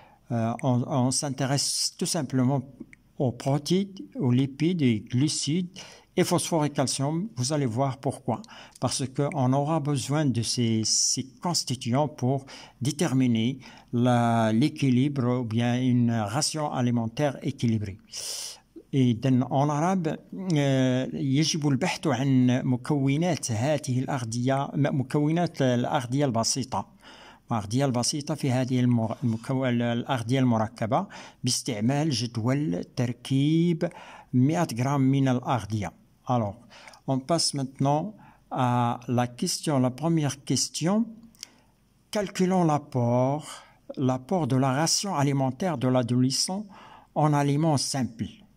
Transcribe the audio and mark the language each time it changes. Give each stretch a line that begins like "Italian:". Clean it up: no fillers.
French: on s'intéresse tout simplement aux protéines, aux lipides et glucides et phosphore et calcium. Vous allez voir pourquoi. Parce qu'on aura besoin de ces constituants pour déterminer l'équilibre ou bien une ration alimentaire équilibrée.
Arabic: إذن
French: en arabe
Arabic: يجب البحث عن مكونات هذه الأغذية مكونات الأغذية البسيطة الأغذية البسيطة في هذه الأغذية المركبة باستعمال جدول تركيب 100 غرام من الأغذية.
French: Alors, on passe maintenant à la première question. Calculons l'apport de la ration alimentaire de l'adolescent en aliments simples.